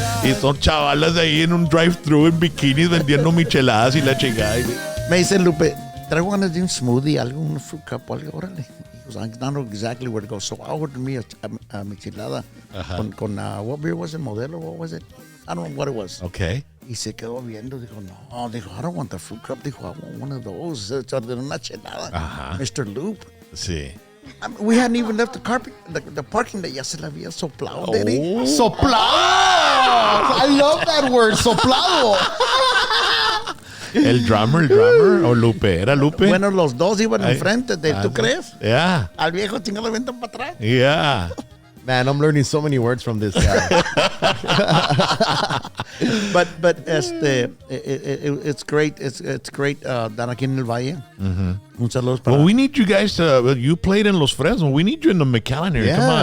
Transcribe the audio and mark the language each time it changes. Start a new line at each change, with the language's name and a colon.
Spanish: Y son chavalas ahí en un drive-thru en bikinis vendiendo micheladas y la chingada. Me dice Lupe, traigo ganas de un smoothie, algo, un fruit cup, algo, órale.
English: He goes, I don't know exactly where to go. So I ordered me a michelada con what beer was it? Modelo, what was it? I don't know what it was. Okay.
Spanish: Y se quedó viendo, dijo, no, dijo,
English: I don't want the fruit cup, dijo, I want one of those.
Spanish: Se ordenó una chelada. Mr. Loop. Sí.
English: I mean, we hadn't even left the carpet, the parking lot,
Spanish: ya se la había soplado,
English: Daddy. Soplado. I love that word, soplado.
Spanish: El drummer, o Lupe. ¿Era Lupe? Bueno, los dos iban enfrente, ¿tú crees?
English: Yeah.
Spanish: Al viejo chingado lo aventan para atrás.
English: Yeah. Man, I'm learning so many words from this guy. but it's great. It's great.
Spanish: Dar aquí en el Valle. Un saludo para.
English: Well, we need you guys to. You played in Los Fresnos. We need you in the McAllen area. Come Yeah.